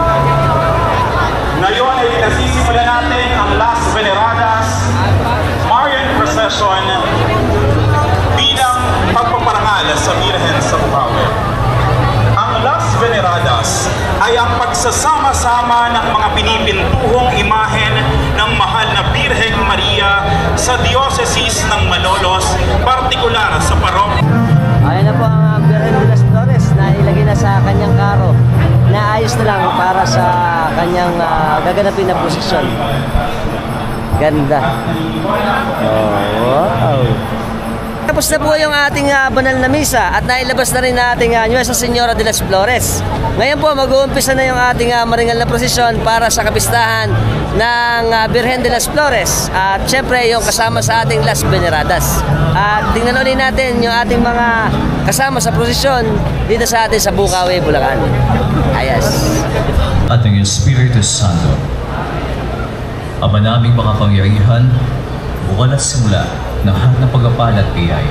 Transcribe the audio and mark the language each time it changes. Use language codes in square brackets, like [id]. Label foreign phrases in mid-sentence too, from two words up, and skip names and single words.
[tl] Ngayon ay nasisimulan natin ang Las Veneradas Marian Procession bilang pagpaparangal sa Birhen sa Bukawi. Ang Las Veneradas ay ang pagsasama-sama ng mga pinipintuhong imahen ng mahal na Birheng Maria sa Dioceses ng Malolos, partikular sa parokya. Ayan na po ang Birhen de las Flores na ilagay na sa kanyang karo. Naayos na lang para sa kanyang gaganapin na posisyon. Ganda. Oh, wow. Tapos na po yung ating banal na misa at nailabas na rin nating Nuestra Señora de las Flores. Ngayon po mag-uumpisa na yung ating maringal na prosesyon para sa kapistahan ng Birhen de las Flores. At syempre yung kasama sa ating Las Veneradas. At tingnan ulit natin yung ating mga kasama sa prosesyon dito sa atin sa Bukawi, Bulacan. Ayos. At ang Espiritu Santo, Ama naming makapangyarihan, bukal at simula ng lahat ng pagpapala at biyaya.